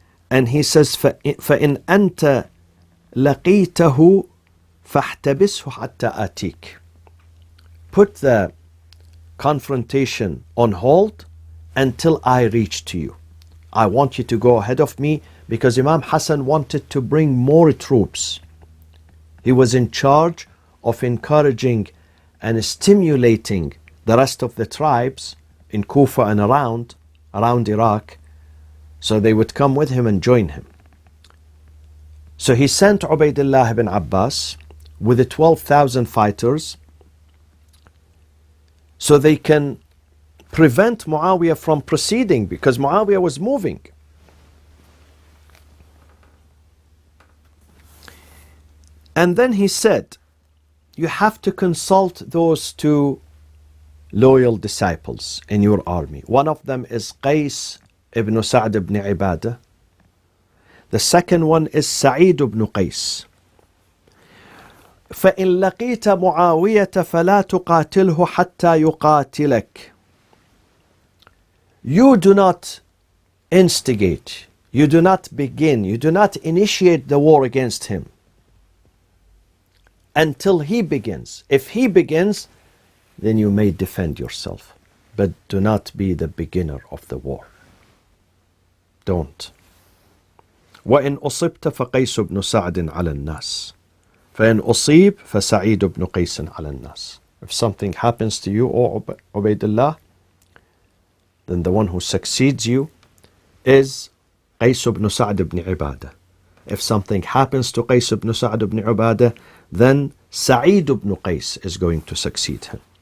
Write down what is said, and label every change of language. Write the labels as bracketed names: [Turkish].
[English] And he says, [Arabic] فَإِنْ أَنْتَ لَقِيتَهُ فَاحْتَبِسْهُ حَتَّى آتِيكَ. [English] Put the confrontation on hold until I reach to you. I want you to go ahead of me, because Imam Hassan wanted to bring more troops. He was in charge of encouraging and stimulating the rest of the tribes in Kufa and around Iraq, so they would come with him and join him. So he sent Ubaidullah ibn Abbas with the 12,000 fighters so they can prevent Muawiyah from proceeding, because Muawiyah was moving. And then he said, you have to consult those two loyal disciples in your army. One of them is Qais ibn Sa'd ibn Ibadah. The second one is Sa'id ibn Qais. [Arabic] فإن لقيت معاوية فلا تقاتله حتى يقاتلك. [English] You do not instigate, you do not begin, you do not initiate the war against him until he begins. If he begins, then you may defend yourself, but do not be the beginner of the war. Don't. [Arabic] وإن أصبت فقيس بن سعد على الناس فإن أصيب فسعيد بن قيس على الناس. [English] If something happens to you, O Ubaidullah, then the one who succeeds you is Qais ibn Sa'd ibn Ibadah. If something happens to Qais ibn Sa'd ibn Ibadah, then Sa'id ibn Qais is going to succeed him.